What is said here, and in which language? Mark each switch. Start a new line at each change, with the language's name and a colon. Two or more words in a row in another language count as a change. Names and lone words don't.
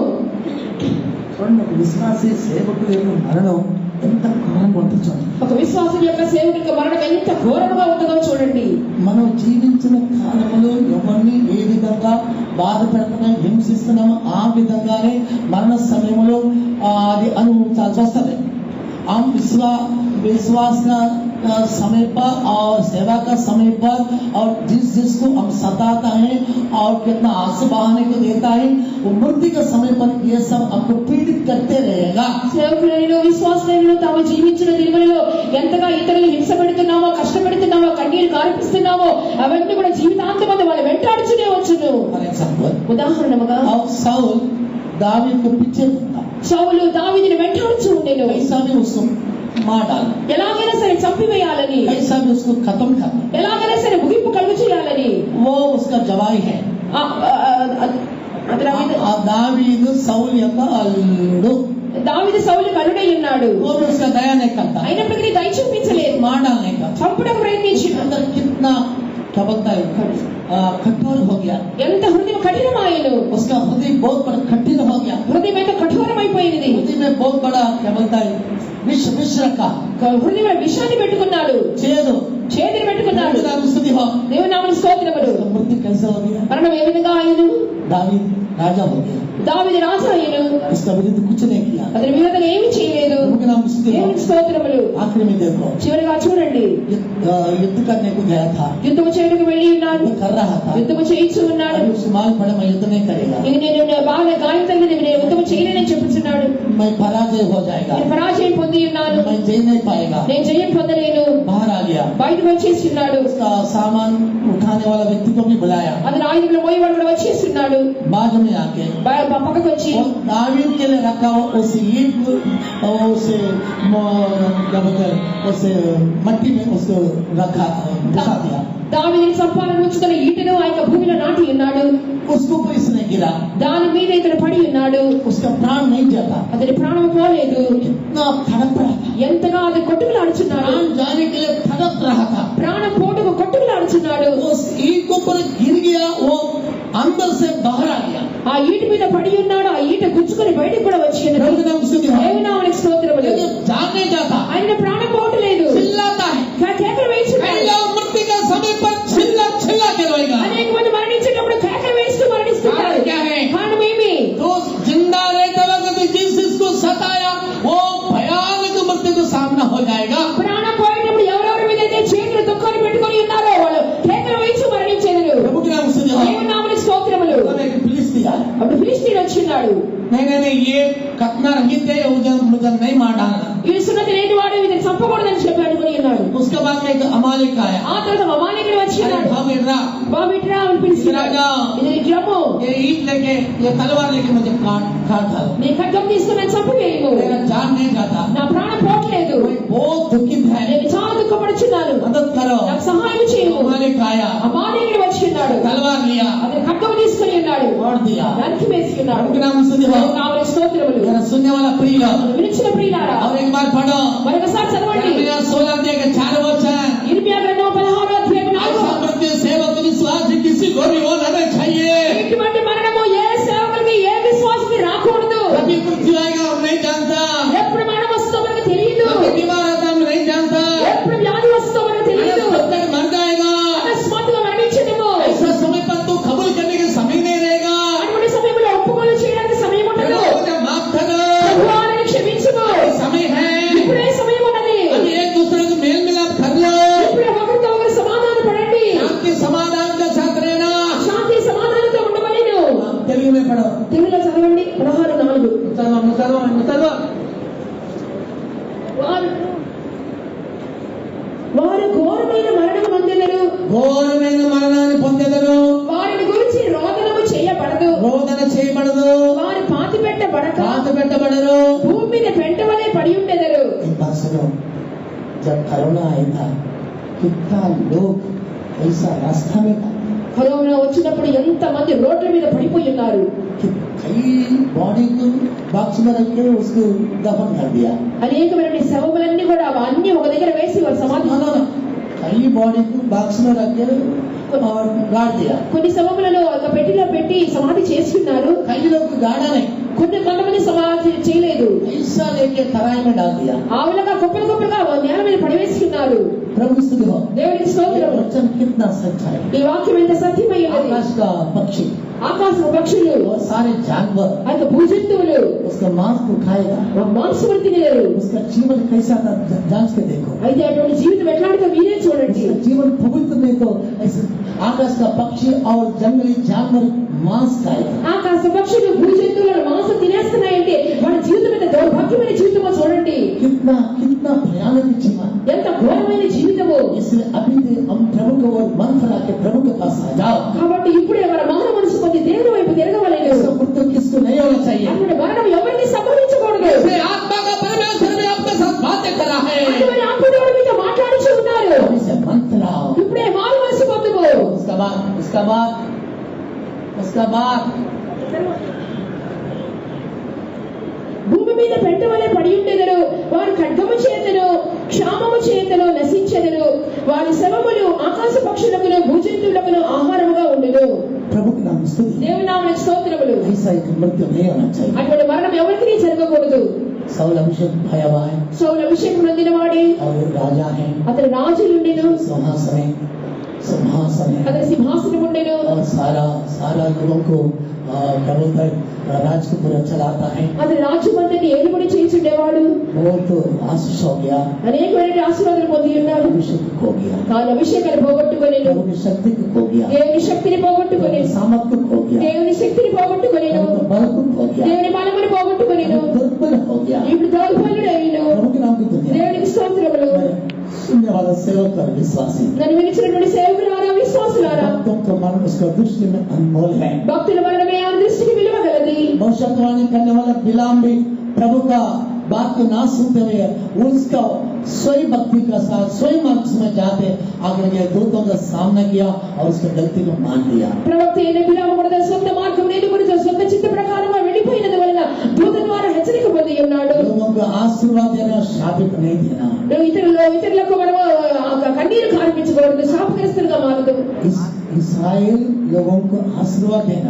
Telugu: విశ్వాసీ సేవకుల యొక్క మరణం ఎంత ఘోరంగా ఉంటుంది చూడండి। ఒక విశ్వాసం యొక్క సేవకుడికి మరణం ఎంత ఘోరంగా ఉంటుందో చూడండి। మనం జీవించిన కాలంలో ఎవరిని ఏ విధంగా బాధ పెడుతున్నాం, హింసిస్తున్నామో ఆ విధంగానే మరణ సమయంలో అది అనుభవించాల్సి వస్తుంది।
Hindi: हम विश्वास का समय पर और सेवा का समय पर और जिसको हम सताता है और कितना आंसू बहाने को देता है, वो मृत्यु के समय पर ये सब हमको पीड़ित करते रहेगा।
Telugu: సేవకులను విశ్వాసులను తాము జీవించిన దినములలో ఎంతగా ఇతరులను హింస పెడుతున్నామో, కష్టపెడుతున్నామో, కన్నీరు కారిపిస్తున్నామో అవన్నీ కూడా జీవితాంతమందు వాళ్ళు వెంటాడుతూనే వచ్చును। ఉదాహరణగా
Hindi: साउल दावीद के पीछे था,
Telugu: సౌలు దావీదుని వెంటాడుతూ ఉండెను,
Hindi: ऐसा भी उसको मार डाला,
Telugu: ఎలాగైనా సరే చంపివేయాలని,
Hindi: ऐसा भी उसको खत्म करना,
Telugu: ఎలాగైనా సరే ముగింపు కలుగు చేయాలని
Hindi: वो उसका जवाई है। दावीद सौल
Telugu: యొక్క అల్లుడు, దావీదు సౌలు కలుడై ఉన్నాడు,
Hindi: वो भी उसका दया नहीं करता,
Telugu: అయినప్పటికీ దయ చూపించలేదు,
Hindi: मार डालने का
Telugu: చంపడం ప్రయత్నించి
Hindi: अंदर कितना क्या बोलता है कठोर हो गया,
Telugu: ఎంత హృదయం కఠినమాయను,
Hindi: उसका हृदय बहुत बड़ा कठिन हो गया,
Telugu: హృదయం ఎంత కఠోరమైపోయింది,
Hindi: हृदय में बहुत बड़ा क्या बोलता है विष रखा,
Telugu: హృదయంలో విషాన్ని పెట్టుకున్నాడు, చేతిని పెట్టుకున్నాడు। దేవుని నామమునకు స్తోత్రములు।
Hindi: मृत्यु कैसे हो गया?
Telugu: మరణం ఏ విధంగా ఆయను
Hindi: दावीद राजा हो गया,
Telugu: దావీదు రాజు అయ్యను,
Hindi: इसका विरुद्ध कुछ नहीं किया।
Telugu: అతని విరోధం ఏమీ చేయలేదు।
Hindi: प्रभु के नाम स्तुति हो।
Telugu: దేవునికి స్తోత్రములు।
Hindi: आखिर में देखो,
Telugu: చివరిగా చూడండి,
Hindi: युद्ध करने को गया था,
Telugu: యుద్ధము చేయడానికి వెళ్ళి ఉన్నాడు,
Hindi: युद्ध कर रहा था,
Telugu: యుద్ధము చేయించు ఉన్నాడు।
Hindi: अभी उसको मालूम पड़ा मैं युद्ध नहीं करेगा,
Telugu: ఇది నేను బాగా గాయం తగిలింది, నేను యుద్ధము చేయలేనని చెప్పుచున్నాడు।
Hindi: मैं पराजय हो जाएगा,
Telugu: నేను పరాజయం పొంది ఉన్నాను,
Hindi: मैं जय नहीं पाएगा,
Telugu: నేను జయం పొందలేను,
Hindi: बाहर आ गया।
Telugu: బయటకు వచ్చేస్తున్నాడు।
Hindi: उसका सामान उठाने वाला व्यक्ति को भी बुलाया,
Telugu: అతను ఆయుధంలో మోయేవాడు కూడా వచ్చేస్తున్నాడు।
Hindi: बाजू में आके
Telugu: పక్కకు వచ్చి
Hindi: और दावीद के लिए रखा हुआ उस ईंट को उसे क्या बोलते हैं, उस मट्टी में उसको रखा घुसा दिया।
Telugu: దావీదుని చంపాలని ఉంచుతున్న ఈటను ఆ యొక్క భూమిలో నాటి ఉన్నాడు।
Hindi: उसको ऊपर इसने गिरा,
Telugu: దాని మీద ఇతను పడి ఉన్నాడు,
Hindi: उसका प्राण नहीं जाता,
Telugu: అతని ప్రాణం పోలేదు।
Hindi: इतना तड़प रहा था,
Telugu: ఎంతగా అది కొట్టుకులాడుచున్నాడు,
Hindi: प्राण जाने के लिए तड़प रहा था।
Telugu: ప్రాణం పోటుకు కొట్టుకులాడుచున్నాడు।
Hindi: उस ईंट के ऊपर गिर गया, वो अंदर से बाहर आ गया।
Telugu: ఆ ఈట మీద పడి ఉన్నాడు, ఆ ఈట గుచ్చుకొని బయటకు కూడా వచ్చింది।
Hindi: प्रभु के नाम स्तुति हो।
Telugu: దేవుని నామమునకు స్తోత్రములు।
Hindi: जान नहीं जाता,
Telugu: ఆయన ప్రాణం పోవట్లేదు,
Hindi: चिल्लाता है,
Telugu: కేకలు వేస్తున్నాడు।
Hindi: मृत्यु के समय पर चिल्ला चिल्ला के रोएगा।
Telugu: అనేక మంది మరణించేటప్పుడు కేకలు వేస్తూ మరణిస్తున్నారు।
Hindi: क्या है?
Telugu: కారణం ఏమి?
Hindi: तो जिंदा रहते वक्त जिसको सताया वो भयानक मृत्यु का सामना हो जाएगा।
Telugu: ప్రాణం పోయేటప్పుడు ఎవరెవరి మీద అయితే చేతులు దుఃఖాన్ని పెట్టుకొని ఉన్నారో వాళ్ళు కేకలు వేస్తూ మరణించేదరు।
Hindi: प्रभु के नाम स्तुति हो।
Telugu: దేవుని నామమునకు స్తోత్రములు।
Hindi: फिलिस्तीन
Telugu: అప్పుడు ఫిలిష్తీయుడు వచ్చినాడు।
Hindi: नहीं ये कतना रहित है, मुझे नहीं मार डालना।
Telugu: వీడు సున్నతి లేని వాడు, వీడిని చంపకూడదని చెప్పి అనుకుని ఉన్నాడు।
Hindi: उसके बाद एक अमालेक आया,
Telugu: ఆ తర్వాత అమాలేకుడు వచ్చినాడు। బాబిట్రా అని పిలిచినాడు, ఇది రమ్ము,
Hindi: ये ईंट लेके ये तलवार लेके मुझे काट डालो,
Telugu: నీ ఖడ్గం తీసుకుని నన్ను చంపివేయము,
Hindi: मेरा जान नहीं जाता,
Telugu: నా ప్రాణం పోవట్లేదు,
Hindi: मैं बहुत दुखित है,
Telugu: నేను చాలా దుఃఖపడుచున్నాను,
Hindi: मदद करो।
Telugu: నాకు సహాయం చేయము।
Hindi: अमालेक आया,
Telugu: అమాలేకుడు వచ్చినాడు,
Hindi: तलवार लिया,
Telugu: అతను ఖడ్గం తీసుకుని ఉన్నాడు,
Hindi: मार दिया।
Telugu: నరికి వేసుకున్నాడు।
Hindi: प्रभु के नाम स्तुति हो।
Telugu: దేవుని నామమునకు స్తోత్రములు।
Hindi: मेरा सुनने वाला प्रिय
Telugu: వినిచిన ప్రియులారా,
Hindi: और एक बार पढ़ो,
Telugu: మరొకసారి చదవండి।
Hindi: 16 के 4 वचन।
Telugu: ఇర్మియా గ్రంథం 16వ అధ్యాయం 4వ
Hindi: ऐसा मृत्यु सेवक विश्वास किसी को भी होना नहीं चाहिए।
Telugu: ఇటువంటి మరణము ఏ సేవకునికి ఏ విశ్వాసికి రాకూడదు।
Hindi: कभी मृत्यु आएगा हम नहीं जानता,
Telugu: ఎప్పుడు మరణం వస్తుందో మనకు తెలియదు,
Hindi: कभी बीमार आता हम नहीं जानता,
Telugu: ఎప్పుడు వ్యాధి వస్తుందో మనకు తెలియదు,
Hindi: अकस्मात मर जाएगा।
Telugu: అకస్మాత్తుగా మరణించడము।
Hindi: ऐसा समय पर तू कबूल करने का समय नहीं रहेगा।
Telugu: అటువంటి సమయంలో ఒప్పుకోలు చేయడానికి సమయం ఉండదు।
Hindi: मुझे माफ करो,
Telugu: ప్రభువాన్ని క్షమించుము,
Hindi: समय है,
Telugu: ఇప్పుడే సమయం ఉన్నది।
Hindi: अभी एक दूसरे को मेल मिलाप कर लो,
Telugu: ఇప్పుడే ఒకరితో ఒకరు సమాధాన పడండి,
Hindi: आपके समाधान का साथ रहना।
Telugu: శాంతి సమాధానంతో ఉండవలెను।
Hindi: तेलुगु में पढ़ो,
Telugu: తెలుగులో చదవండి 16:4।
Hindi: मुसलमान
Telugu: వారు ఘోరమైన మరణం పొందెదరు, ఘోరమైన మరణాన్ని పొందెదరు, వారిని గురించి రోదనము చేయబడదు, రోదన చేయబడదు, వారు పాతి పెట్టబడక పెట్టబడరు। భూమి మీద పెంట వలె పడి ఉండెదరు।
Hindi: एक बात सुनो, जब कोरोना आया था कितना लोग ऐसा रास्ता में था
Telugu: కరోనా వచ్చినప్పుడు ఎంత మంది రోడ్ల మీద పడిపోయి ఉన్నారు।
Hindi: कि कई बॉडी को बॉक्स में रख के उसको दफन कर दिया।
Telugu: అనేకమైన శవములన్నీ కూడా అన్ని ఒక దగ్గర వేసి వారు సమాధి
Hindi: कई बॉडी को बॉक्स में रख के और गाड़ दिया।
Telugu: కొన్ని శవములను ఒక పెట్టిలో పెట్టి సమాధి చేస్తున్నారు,
Hindi: कई लोग को गाड़ा नहीं,
Telugu: కొంతమంది సమాధి చేయలేదు,
Hindi: ऐसा लेके तराई में डाल दिया।
Telugu: ఆ విధంగా కుప్పలుగా నేల మీద పడివేస్తున్నారు।
Hindi: प्रभु स्तुति हो।
Telugu: దేవునికి స్తోత్రం।
Hindi: वचन कितना सच्चा है।
Telugu: ఈ వాక్యం ఎంత సత్యమై ఉన్నది।
Hindi: आकाश का पक्षी
Telugu: ఆకాశ పక్షులు,
Hindi: और सारे जानवर
Telugu: ఆ యొక్క భూజంతువులు
Hindi: उसका मांस को खाएगा,
Telugu: మాంసములు తినేరు।
Hindi: उसका जीवन कैसा था जांच के देखो।
Telugu: అయితే అటువంటి జీవితం ఎట్లాంటిదో మీరే చూడండి।
Hindi: उसका जीवन पवित्र नहीं तो ऐसे आकाश का पक्षी और जंगली जानवर मांस खाएगा।
Telugu: ఆకాశ పక్షులు భూజంతువులను మాంసం తినేస్తున్నాయంటే వాడి జీవితం ఎంత దౌర్భాగ్యమైన జీవితమో చూడండి।
Hindi: कितना कितना भयानक जीवन।
Telugu: ఎంత ఘోరమైన జీవితమో।
Hindi: इसलिए अभी से हम प्रभु को और मन फैला के प्रभु के पास आ जाओ।
Telugu: కాబట్టి ఇప్పుడే మన మానవ మనసు పొంది దేవుని వైపు తిరగవలెను।
Hindi: ऐसा मृत्यु किसको नहीं होना चाहिए।
Telugu: అటువంటి మరణం ఎవరికి సంభవించకూడదు।
Hindi: इसलिए आत्मा का परमेश्वर भी आपके साथ बातें कर रहा है।
Telugu: అటువంటి ఆత్మదేవుడు మీతో మాట్లాడుచూ ఉన్నారు।
Hindi: इसे मन फैलाओ।
Telugu: ఇప్పుడే మారు మనసు పొందుకో।
Hindi: उसका बाद
Telugu: భూమి మీద పెంట వలె పడి ఉండెదరు, వారు ఖడ్గము చేతను క్షామము చేతను నశించెదరు, వారి శవములు ఆకాశ పక్షులకును భూజంతువులకును ఆహారముగా ఉండెను।
Hindi: प्रभु के नाम स्तुति।
Telugu: దేవుని నామమునకు స్తోత్రములు।
Hindi: ऐसा एक मृत्यु नहीं होना चाहिए।
Telugu: అటువంటి మరణం ఎవరికీ జరగకూడదు।
Hindi: सौल अभिषेक भया हुआ है
Telugu: సౌలు అభిషేకం పొందిన వాడే,
Hindi: और राजा है,
Telugu: అతని రాజు ఉండెను,
Hindi: सिंहासन है
Telugu: అతని సింహాసనం ఉండెను,
Hindi: और सारा लोगों को प्रभु राज को पूरा चलाता है,
Telugu: అతని రాజ్యమంతటిని ఏలుబడి చేయుచుండేవాడు.
Hindi: बहुत आशीष हो गया,
Telugu: అనేకమైన ఆశీర్వాదాలు పొంది ఉన్నాడు.
Hindi: अभिषेक खो गया,
Telugu: కానీ అభిషేకాన్ని పోగొట్టుకొనేను,
Hindi: प्रभु की शक्ति को खो गया,
Telugu: దేవుని శక్తిని పోగొట్టుకొనేను,
Hindi: सामर्थ्य खो गया,
Telugu: దేవుని శక్తిని పోగొట్టుకొనేను,
Hindi: प्रभु का बल को खो गया,
Telugu: దేవుని బలమును పోగొట్టుకొనేను,
Hindi: दुर्बल हो गया।
Telugu: ఇప్పుడు దౌర్బల్యుడైను.
Hindi: प्रभु के नाम की दुनिया
Telugu: దేవునికి స్తోత్రములు.
Hindi: सुनने वाला सेवक और विश्वासी
Telugu: నన్ను వినిచినటువంటి సేవకులారా, విశ్వాసులారా,
Hindi: भक्तों का मन उसका दृष्टि में अनमोल है।
Telugu: భక్తుల మరణమే ఆయన దృష్టికి విలువగలది.
Hindi: भविष्यवाणी करने वाला बिलाम भी प्रभु का बात को ना सुनते हुए उसका स्वयं भक्ति का साथ स्वयं मार्ग में जाते आगे के दूतों का सामना किया और उसकी गलती को मान लिया।
Telugu: ప్రవక్త అయిన బిలాము కూడా సొంత మార్గం ఎన్నుకొని సొంత చిత్త ప్రకారంగా వెళ్ళిపోయినందు వలన దూత ద్వారా హెచ్చరిక పొంది ఉన్నాడు.
Hindi: लोगों को आशीर्वाद देना, शापित नहीं देना।
Telugu: ఇతరులకు మనము కన్నీరు కార్పించకూడదు, శాపగ్రస్తులుగా మారదు.
Hindi: इस्राएल लोगों को आशीर्वाद देना,